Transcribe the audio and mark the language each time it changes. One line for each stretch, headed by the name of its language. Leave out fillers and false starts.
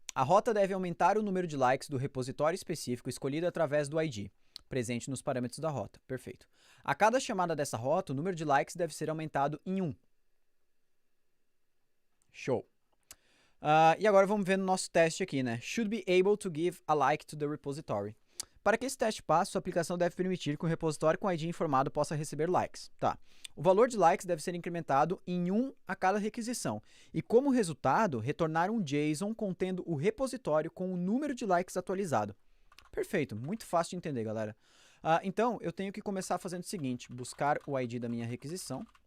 Portuguese: A rota deve aumentar o número de likes do repositório específico escolhido através do ID, presente nos parâmetros da rota. Perfeito. A cada chamada dessa rota, o número de likes deve ser aumentado em 1. Show. E agora vamos ver no nosso teste aqui, né?
English: Should be able to give a like to the repository.
Portuguese: Para que esse teste passe, sua aplicação deve permitir que um repositório com ID informado possa receber likes. Tá. O valor de likes deve ser incrementado em 1 a cada requisição. E como resultado, retornar um JSON contendo o repositório com o número de likes atualizado. Perfeito, muito fácil de entender, galera. Então, eu tenho que começar fazendo o seguinte, buscar o ID da minha requisição.